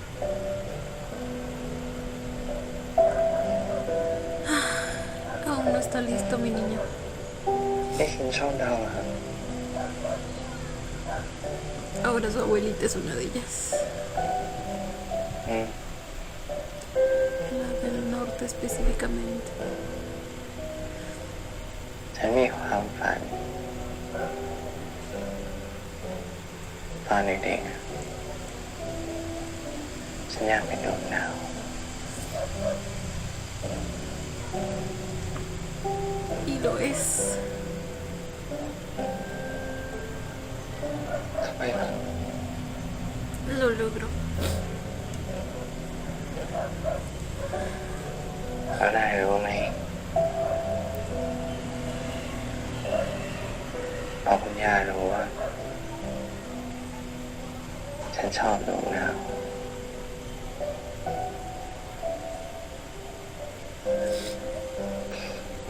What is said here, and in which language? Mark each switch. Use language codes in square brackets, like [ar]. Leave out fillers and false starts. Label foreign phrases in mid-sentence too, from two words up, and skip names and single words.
[es] Aún no está listo, mi niño. [th] ยายคินชอบดาวเหรอครับ [es] Ahora su abuelita es una de ellas. อืม La del norte específicamente. [th] ฉันมีความฝันตอนเด็กๆอะฉันอยากเป็นดวงดาว [es] Y lo es. [th] ทำไมล่ะ [es] Lo logró. [th] แล้วนายรู้ไหมพอคุณย่ารู้ว่า ฉันชอบดวงดาว ฉ